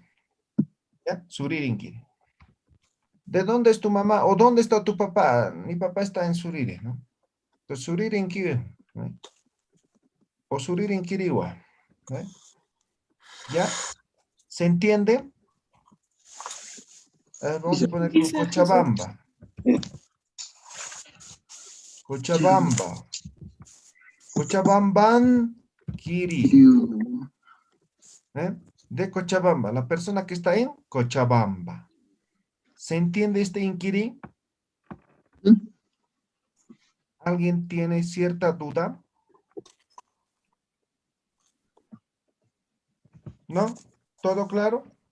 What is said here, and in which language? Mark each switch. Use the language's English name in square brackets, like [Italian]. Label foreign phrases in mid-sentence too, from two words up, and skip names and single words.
[Spanish] ¿Ya? Suririnkiri. ¿De dónde es tu mamá? ¿O dónde está tu papá? Mi papá está en Suriri, ¿no? Entonces, Suririnkiri, ¿no? O Suririnkiriwa, ¿no? ¿Ya? ¿Se entiende? Vamos a poner con Cochabamba. Cochabamba. Cochabamban Kiri. Kiriu. ¿Eh? De Cochabamba. La persona que está en Cochabamba. ¿Se entiende este inquirí? ¿Mm? ¿Alguien tiene cierta duda? ¿No? ¿Todo claro?